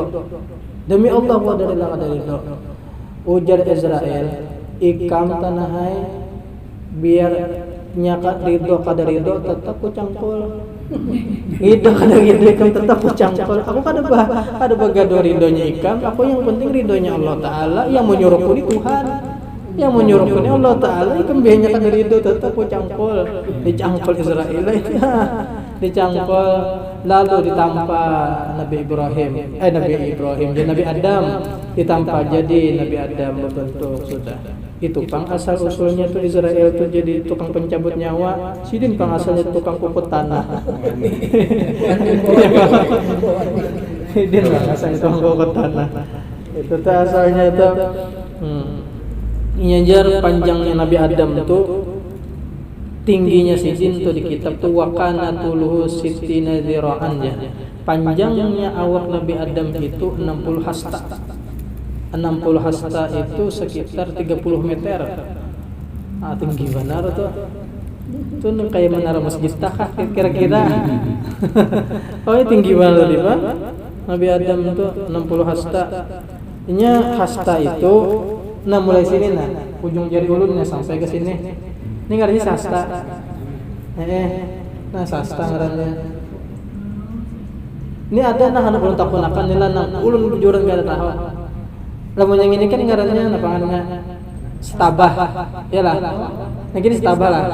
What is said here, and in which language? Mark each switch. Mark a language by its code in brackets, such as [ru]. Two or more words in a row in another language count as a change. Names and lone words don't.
[bjn] Demi Allah aku kada ridho. Ujar Israel, ikam tanahai, biar nyakat ridho kada ridho, tetap ku cangkul. Ridho kada ridho ikam tetap ku cangkul. Aku kada bagado ridhonya ikam, aku yang penting ridhonya Allah Ta'ala. Yang menyuruhku ini Tuhan, yang menyuruhku ini Allah Ta'ala. Ikam biarnya kada ridho tetap ku cangkul. Dicangkul Israel, dicangkul. Lalu ditampa Nabi Ibrahim dan Nabi Adam, ditampa jadi Nabi Adam berbentuk sudah. Itu pang asal usulnya tuh Israel tuh jadi tukang pencabut nyawa, sidin pang asalnya tukang puput tanah. Sidin pang asalnya tukang puput tanah. Itu tuh asalnya itu. Nyajar panjangnya Nabi Adam tuh, tingginya sidin tuh di kitab tuh [ar] وكان طوله ستين ذراعا [bjn] ya. Panjangnya awak Nabi Adam itu 60 hasta. 60 hasta itu sekitar 30 meter. Tinggi benar tuh. Itu kayak menara masjid kah kira-kira. [id] Tinggi banget nih Pak. Nabi Adam itu 60 hasta. [bjn] Nya hasta itu mulai sini ujung jari ulunnya sampai ke sini. Ini ngarannya sasta. Sasta ngarannya. Ini ada anak ulun takunakan nila ulun bujuran gak ada tahu. Lamun yang ini kan ngarannya apa ngarannya? Setabah. Iyalah. Nah gini setabah lah.